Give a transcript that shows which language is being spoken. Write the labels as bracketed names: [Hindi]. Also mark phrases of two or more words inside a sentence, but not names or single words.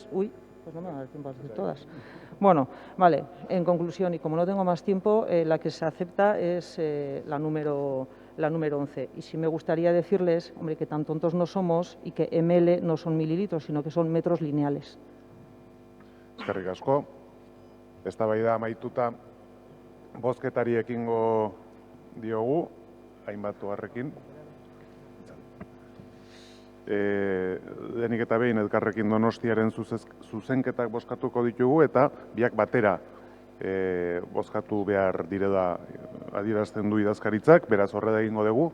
[Spanish] Uy, pues no me va a dar tiempo a decir todas. Bueno, vale, en conclusión, y como no tengo más tiempo, la que se acepta es la número 11. Y sí me gustaría decirles, hombre, que tan tontos no somos y que ml no son mililitros, sino que son metros lineales. [Basque] Eskerrik asko. Eztabaida amaituta bozketari ekingo diogu, hainbat oharrekin. Lehenik eta behin Elkarrekin Donostiaren zuzenketak bozkatuko ditugu eta biak batera bozkatu behar direla adierazten du idazkaritzak, beraz horrela egingo dugu.